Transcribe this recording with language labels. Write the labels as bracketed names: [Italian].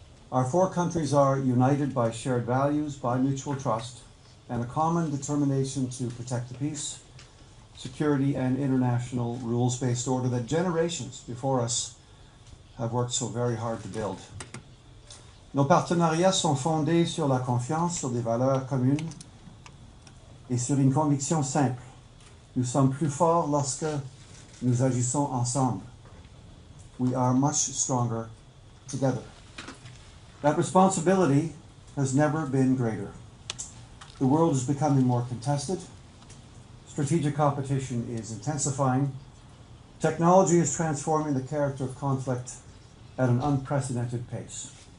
[English] Our 4 countries are united by shared values, by mutual trust, and a common determination to protect the peace, security, and international rules-based order that generations before us have worked so very hard to build. [French] Nos partenariats sont fondés sur la confiance, sur des valeurs communes et sur une conviction simple. Nous sommes plus forts lorsque nous agissons ensemble. [English] We are much stronger together. That responsibility has never been greater. The world is becoming more contested. Strategic competition is intensifying. Technology is transforming the character of conflict at an unprecedented pace.